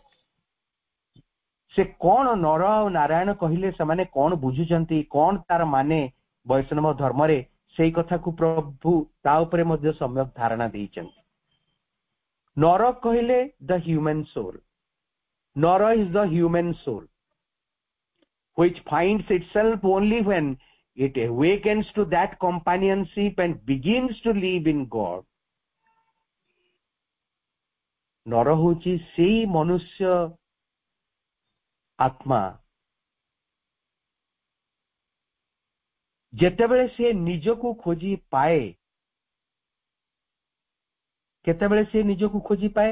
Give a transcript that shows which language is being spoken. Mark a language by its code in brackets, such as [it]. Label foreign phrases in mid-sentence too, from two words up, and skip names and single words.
[or] ସେ କଣ ନର ଆଉ ନାରାୟଣ କହିଲେ ସେମାନେ କଣ ବୁଝୁଛନ୍ତି, କଣ ତାର ମାନେ ବୈଷ୍ଣବ ଧର୍ମରେ, ସେଇ କଥାକୁ ପ୍ରଭୁ ତା ଉପରେ ମଧ୍ୟ ସମ୍ୟକ ଧାରଣା ଦେଇଛନ୍ତି। ନର କହିଲେ [en] the human soul. ନର is the human soul which finds itself only when it awakens to that companionship and begins to live in God। [or] ନର ହଉଛି ସେଇ ମନୁଷ୍ୟ ଆତ୍ମା ଯେତେବେଳେ ସେ ନିଜକୁ ଖୋଜି ପାଏ। କେତେବେଳେ ସେ ନିଜକୁ ଖୋଜି ପାଏ?